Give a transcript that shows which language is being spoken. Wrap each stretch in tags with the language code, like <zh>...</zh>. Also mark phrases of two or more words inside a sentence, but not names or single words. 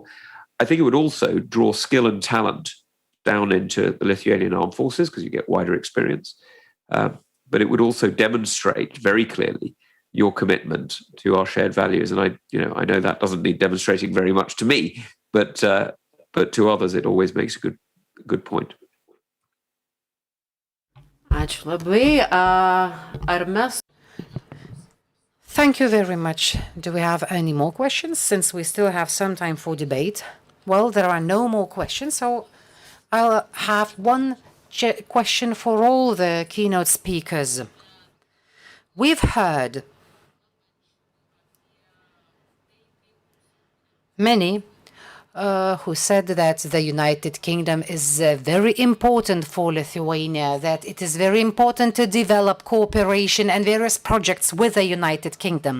<en>I think it would also draw skill and talent down into the Lithuanian armed forces because you get wider experience. But it would also demonstrate very clearly your commitment to our shared values. And I know that doesn't need demonstrating very much to me, but to others it always makes a good point.</en> <lt>Ačiū labai. Ar mes</lt> <en>Thank you very much. Do we have any more questions, since we still have some time for debate? Well, there are no more questions, so I'll have one question for all the keynote speakers. We've heard many who said that the United Kingdom is very important for Lithuania, that it is very important to develop cooperation and various projects with the United Kingdom.</en>